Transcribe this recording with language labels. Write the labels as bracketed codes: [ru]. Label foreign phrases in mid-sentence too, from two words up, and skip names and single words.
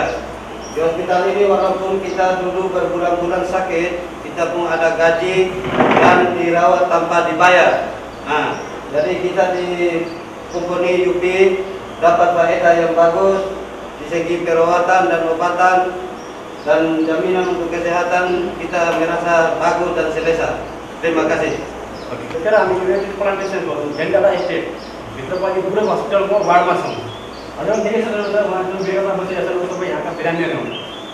[id] Di hospital ini walaupun kita dulu berbulan-bulan sakit, kita pun ada gaji dan dirawat tanpa dibayar. Nah, jadi kita di company UP dapat faedah yang bagus di segi perawatan dan obatan dan jaminan untuk kesehatan kita merasa bagus dan selesa. Terima kasih. [ne] त्यतिखेर हामी युनाइटेड प्लान्टेसन गर्छौँ डेन्टाटा एस्टेट भित्र पनि पुरै हस्पिटलको वार्डमा छौँ। हजुर देखेको छ उहाँहरू बेगरमा बसिरहेको छ सबै यहाँका बिरामीहरू हुन्।